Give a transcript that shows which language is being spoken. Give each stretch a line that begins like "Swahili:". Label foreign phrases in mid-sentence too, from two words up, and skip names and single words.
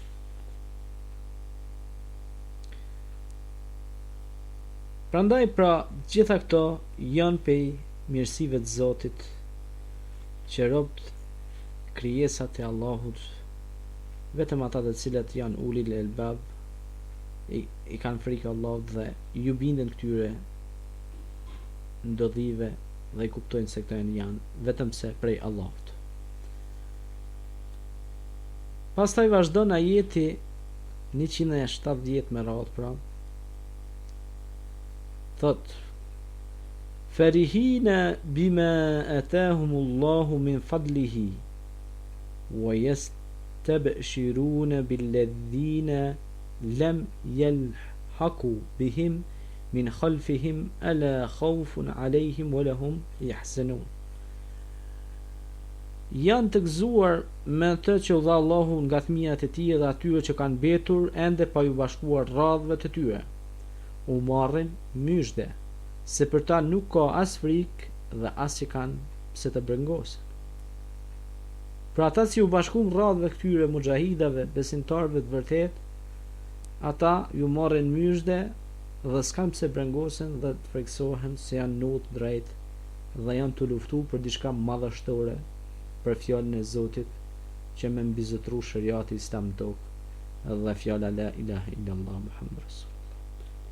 Albanian: Prandaj pra gjitha këto janë pej mirësive të Zotit që robt krijesat e Allahut, vetëm ata të cilët janë
Arabic: أولي الألباب
Albanian: i kanë frikë Allahut dhe ju binden këtyre ndodhive dhe i kuptojnë se këto janë vetëm se prej Allahut. Pastaj vazhdon ajeti 170 me radhë pra.
Arabic: Thot فرحين بما آتاهم الله من فضله ويستبشرون بالذين لم يلحقوا بهم من خلفهم ألا خوف عليهم ولا هم يحزنون.
Albanian: janë të gëzuar me të që u dha Allahu nga fëmijët e tij dhe atyre që kanë mbetur ende pa ju bashkuar radhëve të tyre. U marrin myshde, se për ta nuk ka as frikë dhe as që kanë pse të brengosen. Pra ata që u bashkuan radhëve këtyre mujahidave, besimtarëve të vërtet, ata ju marrin myshde dhe s'kan pse brengosen dhe të friksohen se janë nutë drejt dhe janë të luftu për diçka madhështore, për fjalën e Zotit që me mbizotru shariati islam në tokë dhe fjala
Arabic: لا إله إلا الله
Albanian: Muhammed Rasulullah.